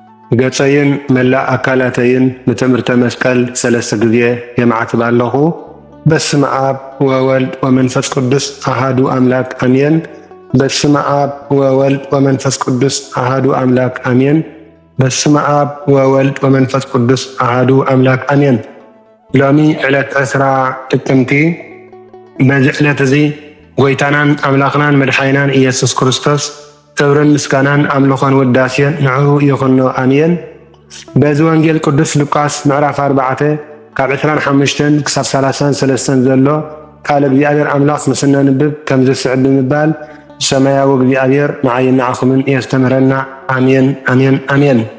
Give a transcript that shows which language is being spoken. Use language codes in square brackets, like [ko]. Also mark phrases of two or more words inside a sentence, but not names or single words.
[ti] ገጸይን መላእ አካላተይን ንትምህርተ መስቀል ሰለስተ ጊዜ የማዕትብ ኣለኹ። [gez] በስመ አብ ወወልድ ወመንፈስ ቅዱስ አሃዱ አምላክ አሜን። በስመ አብ ወወልድ ወመንፈስ ቅዱስ አሃዱ አምላክ አሜን። በስመ አብ ወወልድ ወመንፈስ ቅዱስ አሃዱ አምላክ አሜን። ሎሚ [ti] ዕለት 10 ጥቅምቲ በዚ ዕለት እዚ ጎይታናን አምላኽናን መድሓይናን ኢየሱስ ክርስቶስ ክብርን ምስጋናን አምልኾን ውዳሴን ንዕኡ ይኹኖ አሜን። በዚ ወንጌል ቅዱስ ሉቃስ ምዕራፍ 4 ካብ 25 ክሳብ 33 ዘሎ ቃል እግዚአብሔር አምላኽ ምስና ንብብ ከም ዝስዕብ ብምባል ሰማያዊ እግዚአብሔር ንዓይን ንዓኹምን የስተምረና አሜን አሜን አሜን።